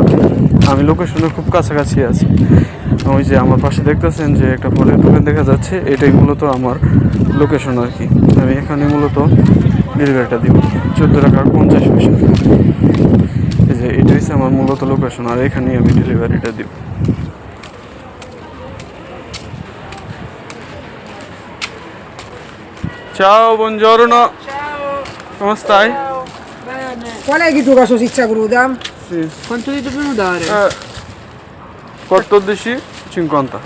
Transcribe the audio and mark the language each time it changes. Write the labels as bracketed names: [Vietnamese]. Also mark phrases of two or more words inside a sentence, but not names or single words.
[Bangla] আমি লোকেশনে খুব কাছাকাছি আছি। ওই যে আমার পাশে দেখতেছেন যে একটা ফলের দোকান দেখা যাচ্ছে, এটাই মূলত আমার লোকেশন আর কি। আমি এখানে মূলত ডেলিভারিটা দিব 14 টাকা 50 পয়সা। এই যে এটা হচ্ছে আমার মূলত লোকেশন, আর এখানেই আমি ডেলিভারিটা দিব। [Italian] Ciao, buongiorno. Ciao. Come stai? Ciao. Bene. Qual è che tu la salsiccia cruda? Sì. Quanto ti dobbiamo dare? 14,50.